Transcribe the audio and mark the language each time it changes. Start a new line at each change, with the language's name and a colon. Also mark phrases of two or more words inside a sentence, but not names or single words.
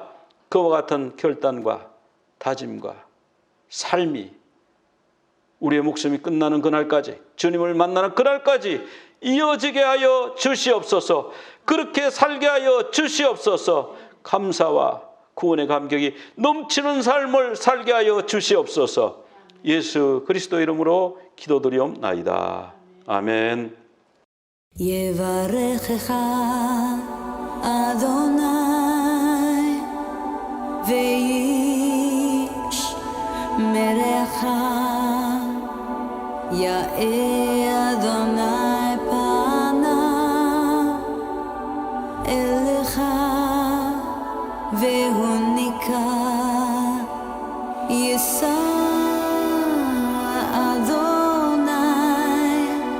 Korean: 그와 같은 결단과 다짐과 삶이 우리의 목숨이 끝나는 그날까지, 주님을 만나는 그날까지 이어지게 하여 주시옵소서. 그렇게 살게 하여 주시옵소서. 감사와 구원의 감격이 넘치는 삶을 살게 하여 주시옵소서. 예수 그리스도 이름으로 기도드리옵나이다. 아멘.
Hebrew: יברכך אדוני וישמרך, יאר אדוני פניו אליך והוניק יישא אדוני